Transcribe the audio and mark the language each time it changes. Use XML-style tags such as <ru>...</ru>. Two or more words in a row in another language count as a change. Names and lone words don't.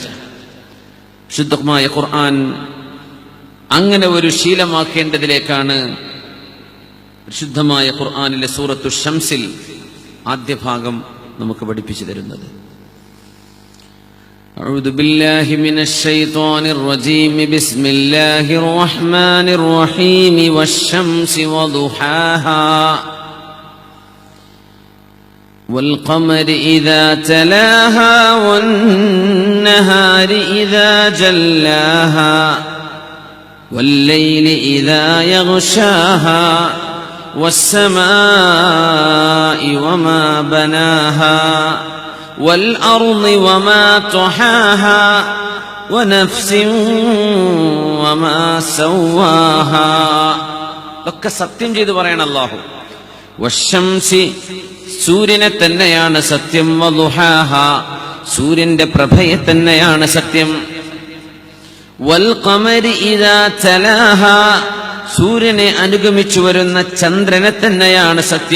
<ml>ശുദ്ധമായ ഖുർആൻ അങ്ങനെ ഒരു ശീലമാക്കേണ്ടതിലേക്കാണ് ശുദ്ധമായ ഖുർആനിലെ സൂറത്തു ശംസിൽ ആദ്യ ഭാഗം നമുക്ക് പഠിപ്പിച്ചു തരുന്നത്.</ml> <ar>أعوذ بالله من الشيطان الرجيم. بسم الله الرحمن الرحيم. والشمس وضحاها والقمر إذا تلاها والنهار إذا جلاها والليل إذا يغشاها والسماء وما بناها والأرض وما طحاها ونفس وما سواها.</ar> <ml>ഒക്കെ സത്യം ചെയ്തു പറയണം അല്ലാഹു. വശംസി സൂര്യനെ തന്നെയാണ് സത്യം. വദുഹാഹ സൂര്യന്റെ പ്രഭയെ തന്നെയാണ് സത്യം.</ml> <ar>والقمر إذا تلاها</ar> <ml>സൂര്യനെ അനുഗമിച്ചു വരുന്ന ചന്ദ്രനെ തന്നെയാണ് സത്യം.</ml>